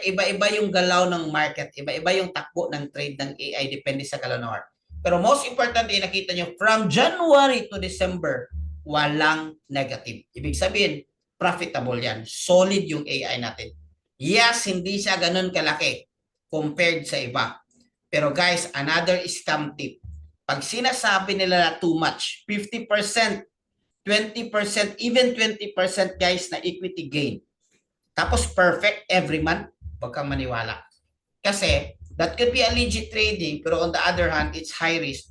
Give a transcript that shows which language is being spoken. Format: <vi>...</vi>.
<tl>Iba-iba yung galaw ng market, iba-iba yung takbo ng trade ng AI, depende sa galaw ng market. Pero most important, nakita nyo, from January to December, walang negative. Ibig sabihin, profitable yan. Solid yung AI natin. Yes, hindi siya ganun kalaki compared sa iba.</tl> <en>Pero guys, another scam tip.</en> <tl>Pag sinasabi nila na too much, 50%, 20%, even 20% guys na equity gain, tapos perfect every month,</tl> <en>wag kang maniwala. Kasi that could be a legit trading, pero on the other hand, it's high risk.</en>